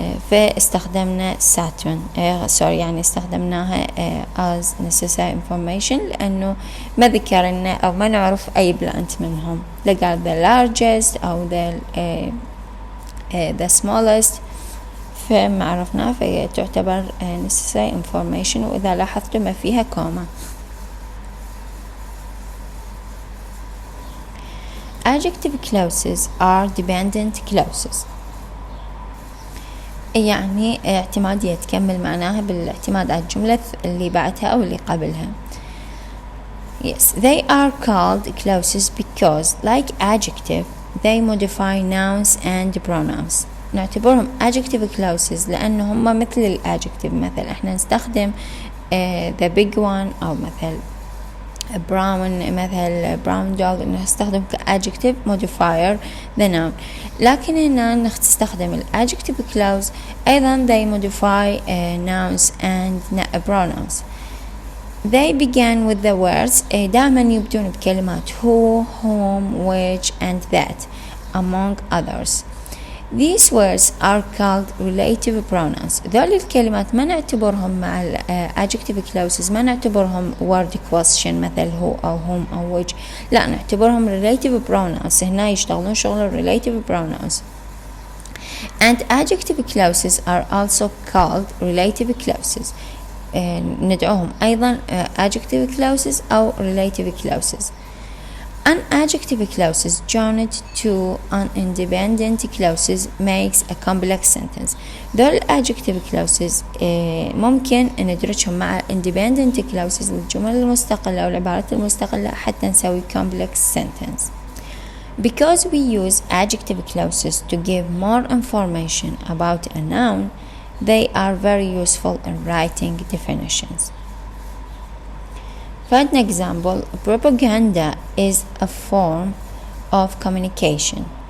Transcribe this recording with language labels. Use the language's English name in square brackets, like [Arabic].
[Arabic] فاستخدمنا Saturn يعني استخدمناها as necessary information لأنه ما ذكرنا أو ما نعرف أي plant منهم. لقال the largest أو the smallest فما عرفنا فتعتبر necessary information. وإذا لاحظتوا ما فيها كوما. Adjective clauses are dependent clauses يعني اعتمادية تكمل معناها بالاعتماد على الجملة اللي بعدها أو اللي قبلها. [English] Yes, they are called clauses because like adjective they modify nouns and pronouns. [Arabic] نعتبرهم adjective clauses لأنهم هم مثل الادجكتيف. [English] مثل احنا نستخدم the big one أو مثل مثل brown dog نستخدم كadjective modifier the noun. لكن هنا نستخدم adjective clause أيضا they modify nouns and pronouns. They began with the words دائما يبدون بكلمات who, whom, which and that among others. These words are called relative pronouns. [Arabic] ذول الكلمات ما نعتبرهم مع adjective clauses ما نعتبرهم word question مثل who أو whom أو which. لا نعتبرهم relative pronouns. هنا يشتغلون شغل relative pronouns. [English] And adjective clauses are also called relative clauses. [Arabic] ندعوهم أيضا adjective clauses أو relative clauses. [English] Unadjective clauses joined to independent clauses makes a complex sentence. [Arabic] ذول adjective clauses ممكن ندرجهم مع independent clauses الجمل المستقلة والعبارات المستقلة حتى نسوي complex sentence. [English] Because we use adjective clauses to give more information about a noun, they are very useful in writing definitions. For an example, propaganda is a form of communication.